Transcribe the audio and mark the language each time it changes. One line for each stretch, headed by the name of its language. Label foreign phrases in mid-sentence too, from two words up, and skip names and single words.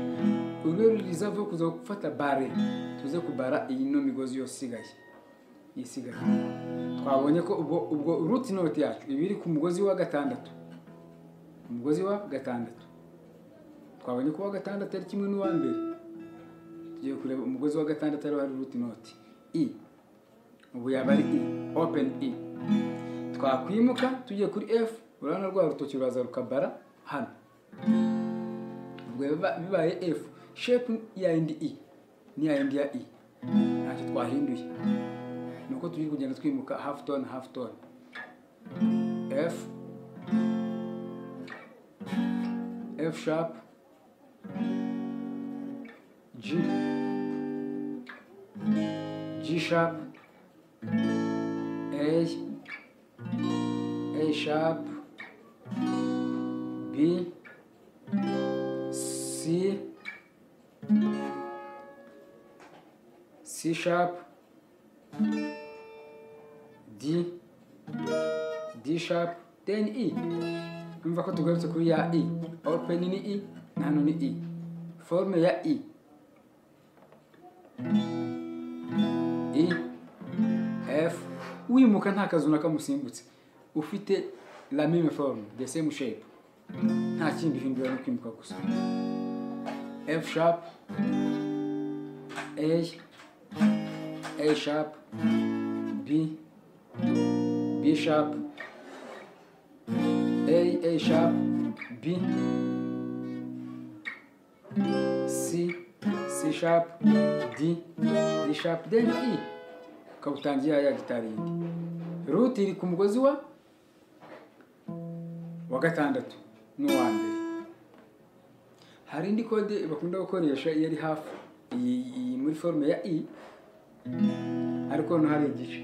Kinyarwanda: Uru rero rizava kuza gufata bare, tuze kubara iyi no migozi yose isigaye. isigaye. Twabonye ko ubwo
English: root note
Kinyarwanda: yacu ibiri ku mugozi wa gatandatu, umugozi wa gatandatu. Twabonye ko wa gatandatu ari kimwe n'uwa mbere. Tugiye kureba umugozi wa gatandatu ari
English: root note
Kinyarwanda: E. Ubu yaba ari E, open E. Twakwimuka tugiye kuri F, urabona rwa rutoki ruraza rukabara hano. Ubwo bibaye F, shape ya indi E ni ya indi ya E. Ntacyo twahinduye. Nuko tugiye kugenda twimuka
English: half tone half tone. F, F sharp, G, G sharp, A, A sharp, B, C, C sharp, D, D sharp, then E.
Kinyarwanda: Numva ko tugarutse kuri ya E. Open ni E, nano ni E. Forme ya E. E, F, wimuka nta kazu nakamusimbutse.
French: Ufite la même forme,
English: the same shape.
Kinyarwanda: Nta kindi hindura no kwimuka gusa.
English: F sharp, A sharp, B, B sharp, A sharp, B, C, C sharp, D, D sharp, then E.
Kinyarwanda: Kautangia ya gitari yindi. Root iri ku mugozi wa gatandatu n'uwa mbere. Hari indi kode bakunda gukoresha iyo ari hafi iyi muri forme ya E, ariko no hari igice.